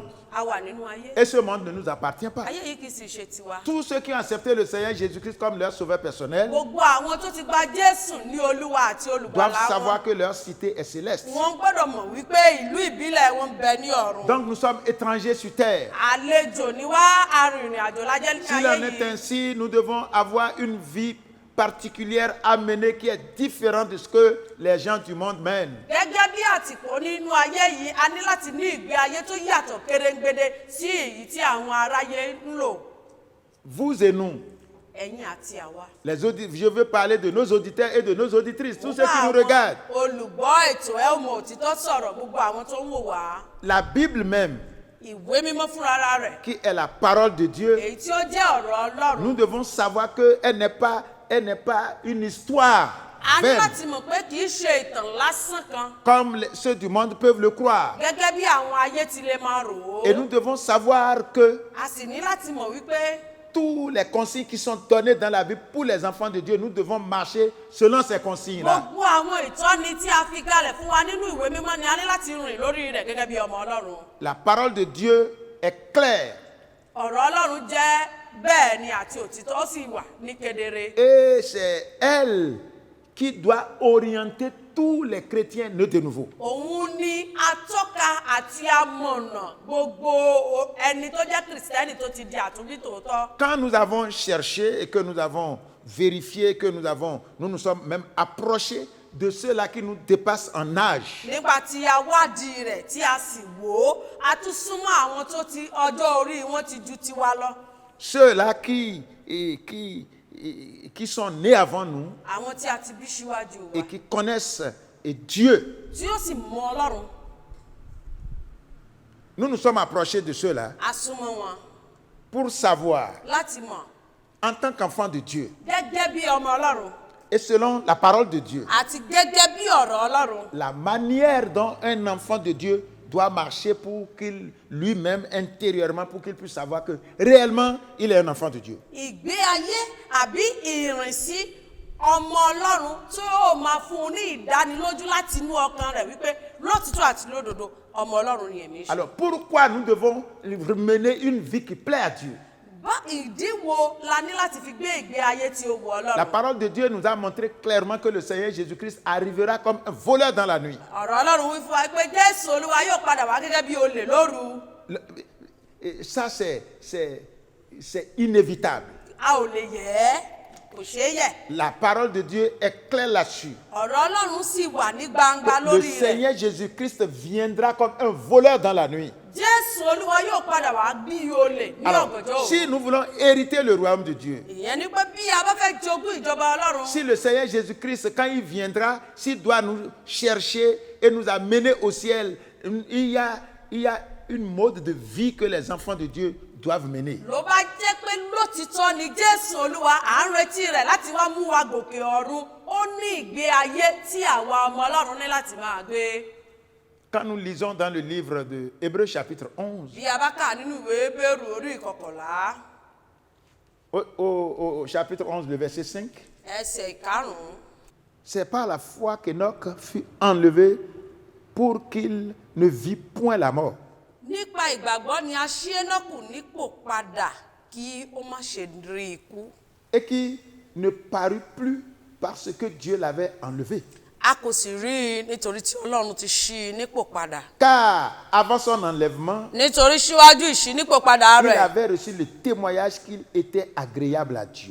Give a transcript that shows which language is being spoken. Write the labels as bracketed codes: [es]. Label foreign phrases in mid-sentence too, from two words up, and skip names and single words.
[fr] Et ce monde ne nous appartient pas. Tous ceux qui ont accepté le Seigneur Jésus-Christ comme leur sauveur personnel doivent savoir que leur cité est céleste. Donc nous sommes étrangers sur terre. S'il en est ainsi, nous devons avoir une vie particulière à mener qui est différente de ce que les gens du monde mènent. [yo] Gẹ́gẹ́ bí àtìpó nínú ayé yìí, a ní láti ní ìgbé ayé tó yàtọ̀ kéréngbédé sí èyí tí àwọn aráyé ń lò. [fr] Vous et nous, [yo] Ẹ̀yin àti àwa. [fr] je veux parler de nos auditeurs et de nos auditrices, tous ceux qui nous regardent. [yo] Olùgbọ́ ètò ẹ ò mọ òtítọ́ sọ̀rọ̀ gbogbo àwọn tó ń wò wá. [fr] La Bible même, [yo] Ìwé mímọ́ fúnra rẹ̀. [fr] qui est la parole de Dieu, [yo] Èyí tí ó jẹ́ ọ̀rọ̀ Ọlọ́run. [fr] nous devons savoir qu'elle n'est pas une histoire [yo] A ní [fr] vaine, [yo] láti mọ̀ pé kì í ṣe ìtàn lásán kan. [fr] comme ceux du monde peuvent le croire. [yo] Gẹ́gẹ́ bí àwọn ayé ti lè máa rò ó. [fr] Et nous devons savoir que [yo] A sì ní láti mọ̀ wípé [fr] tous les consignes qui sont données dans la Bible pour les enfants de Dieu, nous devons marcher selon ces consignes-là. [yo] gbogbo àwọn ìtọ́ni tí a fi kalẹ̀ fún wa nínú ìwé mímọ́ ni a ní láti rìn lórí rẹ̀ gẹ́gẹ́ bí ọmọ Ọlọ́run. [fr] La parole de Dieu est claire [yo] Ọ̀rọ̀ Ọlọ́run jẹ́ bẹ́ẹ̀ ni àti òtítọ́ ó sì wà ní kedere. [fr] et c'est elle qui doit orienter tous les chrétiens nés de nouveau. [yo] Òun ni atọ́ka àti amọ̀nà gbogbo ẹni tó jẹ́ kìrìsìtẹ́nì tó ti di àtúnbí tòótọ́. [fr] Quand nous avons cherché et que nous avons vérifié, que nous nous sommes même approchés de ceux-là qui nous dépassent en âge. [yo] Nígbà tí a wádìí rẹ̀ tí a sì wò ó, a tún súnmọ́ àwọn tó ti ọjọ́ orí wọn ti ju tiwa lọ. [fr] Ceux-là qui sont nés avant nous [yo] Àwọn tí a ti bí síwájú wa. [fr] et qui connaissent Dieu. [yo] Tí ó sì mọ Ọlọ́run. [fr] Nous nous sommes approchés de ceux-là [yo] A súnmọ́ wọn [fr] pour savoir, [yo] láti mọ̀ [fr] en tant qu'enfant de Dieu, [yo] gẹ́gẹ́ bí ọmọ Ọlọ́run [fr] et selon la parole de Dieu, [yo] àti gẹ́gẹ́ bí ọ̀rọ̀ Ọlọ́run. [fr] la manière dont un enfant de Dieu doit marcher pour qu'il lui-même intérieurement, pour qu'il puisse savoir que réellement il est un enfant de Dieu. [yo] Ìgbé ayé àbí ìrìnsí ọmọ Ọlọ́run tí ó máa fún un ní ìdánilójú láti inú ọkàn rẹ̀ wípé lótìtọ́ àti lódodo ọmọ Ọlọ́run ni èmi ṣe. [fr] Alors pourquoi nous devons mener une vie qui plaît à Dieu? [yo] Bá ìdí wo la ní láti fi gbé ìgbé ayé tí ó wù [fr] La [yo] Ọlọ́run? [fr] parole de Dieu nous a montré clairement que le Seigneur Jésus-Christ arrivera comme un voleur dans la nuit. [yo] Ọ̀rọ̀ Ọlọ́run wí fún wa pé Jésù Olúwa yóò padà wá gẹ́gẹ́ bí olè lóru. [fr] Et ça, c'est inévitable. [yo] A ò lè yẹ̀ ẹ́, kò ṣeé yẹ̀. [fr] La parole de Dieu est claire là-dessus. [yo] Ọ̀rọ̀ Ọlọ́run sì wà ní gbangba [fr] Le [yo] lórí rẹ̀. [fr] Seigneur Jésus-Christ viendra comme un voleur dans la nuit. [yo] Jésù Olúwa yóò padà wá bí olè ní [fr] Alors, [yo] ọ̀gànjọ́ òru. [fr] si nous voulons hériter le royaume de Dieu, [yo] Ìyẹn ni pé bí a bá fẹ́ jogún ìjọba Ọlọ́run. [fr] si le Seigneur Jésus-Christ, quand il viendra, s'il doit nous chercher et nous amener au ciel, il y a une mode de vie que les enfants de Dieu doivent mener. [yo] Ló bá jẹ́ pé lótìtọ́ ni Jésù Olúwa à ń retí rẹ̀ láti wá mú wa gòkè ọ̀run. Ó ní ìgbé ayé tí àwa ọmọ Ọlọ́run ní láti máa gbé. [fr] Quand nous lisons dans le livre de Hébreux chapitre 11, [yo] Bí a bá kà nínú ìwé Hébérù orí ìkọkànlá, [fr] au chapitre 11, le verset 5, [yo] ẹsẹ̀ ìkarùn-ún. [fr] c'est par la foi qu'Enoch fut enlevé pour qu'il ne vit point la mort. [yo] Nípa ìgbàgbọ́ ni a ṣí Énọ́kù nípò padà kí ó má ṣe rí ikú. [fr] Et qui ne parut plus parce que Dieu l'avait enlevé. [yo] A kò sì rí i nítorí tí Ọlọ́run ti ṣí i nípò padà. [fr] Car avant son enlèvement, [yo] Nítorí síwájú ìṣínípò padà [fr] il [yo] rẹ̀, [fr] avait reçu le témoignage qu'il était agréable à Dieu.